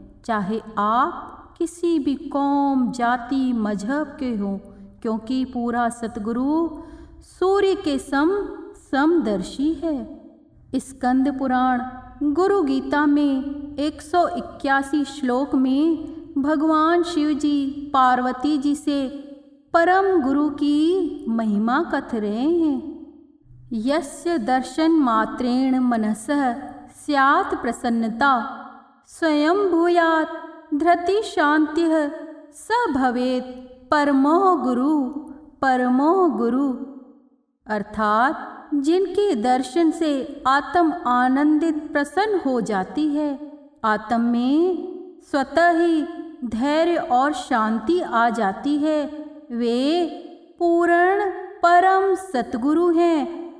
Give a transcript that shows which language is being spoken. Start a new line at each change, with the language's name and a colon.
Hindi: चाहे आप किसी भी कौम, जाति, मजहब के हों, क्योंकि पूरा सतगुरु सूर्य के समदर्शी है। स्कंद पुराण गुरु गीता में 181 श्लोक में भगवान शिव जी पार्वती जी से परम गुरु की महिमा कथ रहे हैं।
Sanskrit: यस्य दर्शन मात्रेण मनसः स्यात् प्रसन्नता स्वयं भूयात् धृति शांतिः स भवेत् परमो गुरु।
Hindi: अर्थात जिनके दर्शन से आत्म आनंदित प्रसन्न हो जाती है, आत्म में स्वतः ही धैर्य और शांति आ जाती है, वे पूर्ण परम सतगुरु हैं।